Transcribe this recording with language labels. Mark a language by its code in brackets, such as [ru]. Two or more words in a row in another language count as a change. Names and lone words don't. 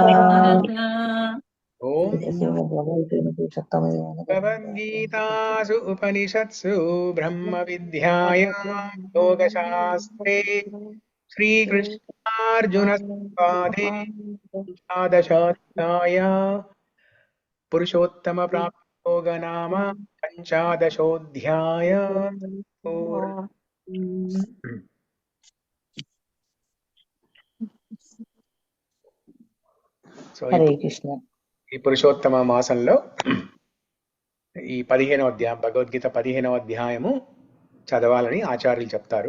[sa] ॐ भगवद्गीतासु उपनिषत्सु ब्रह्मविद्यायां योगशास्त्रे श्रीकृष्णार्जुनसंवादे एकादशोऽध्याय पुरुषोत्तमप्राप्तियोग नाम पञ्चादशोऽध्याय సో [te] హరే కృష్ణ. ఈ పురుషోత్తమ మాసంలో ఈ 15వ అధ్యాయం భగవద్గీత 15వ అధ్యాయము చదవాలని ఆచార్యులు చెప్తారు.